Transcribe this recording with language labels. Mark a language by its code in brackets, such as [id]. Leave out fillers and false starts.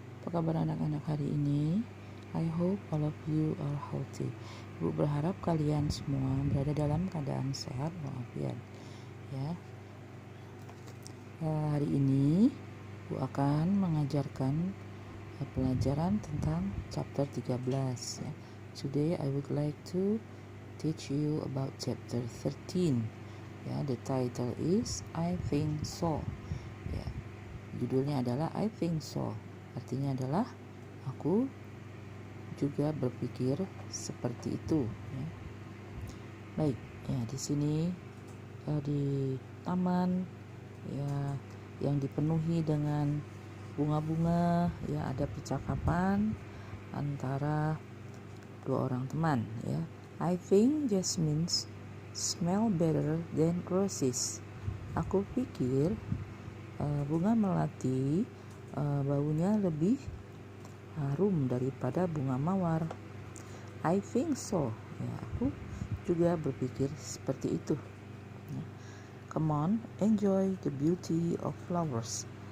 [id] Apa kabar anak-anak hari ini? [en] I hope all of you are healthy. [id] Ibu berharap kalian semua berada dalam keadaan sehat walafiat. Ya. Hari ini Ibu akan mengajarkan pelajaran tentang chapter 13 ya. [en] Today I would like to teach you about chapter 13. Ya, the title is I think so. [id] Ya, judulnya adalah [en] I think so. [id] Artinya adalah aku juga berpikir seperti itu. Ya. Baik, ya di sini di taman ya yang dipenuhi dengan bunga-bunga, ya ada percakapan antara dua orang teman. [en] Ya, I think jasmines smell better than roses. [id] Aku pikir bunga melati baunya lebih harum daripada bunga mawar. [en] I think so. [id] Ya, aku juga berpikir seperti itu. Ya. [en] Come on, enjoy the beauty of flowers.